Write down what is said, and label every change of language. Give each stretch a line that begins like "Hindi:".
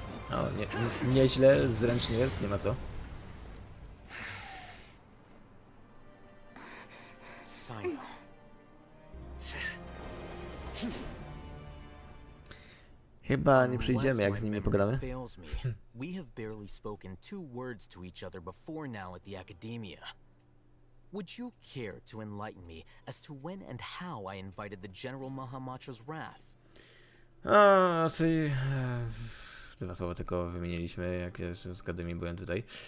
Polish: O, nieźle, zręcznie jest, nie ma co. Chyba nie przyjdziemy, jak z nimi pogadamy.
English: We have barely spoken 2 words to each other before now at the Academia. Would you care to enlighten me as to when and how I invited the General Mahamatra's wrath?
Polish: A, czyli... 2 słowa tylko wymieniliśmy, jak jeszcze z Akademii byłem tutaj.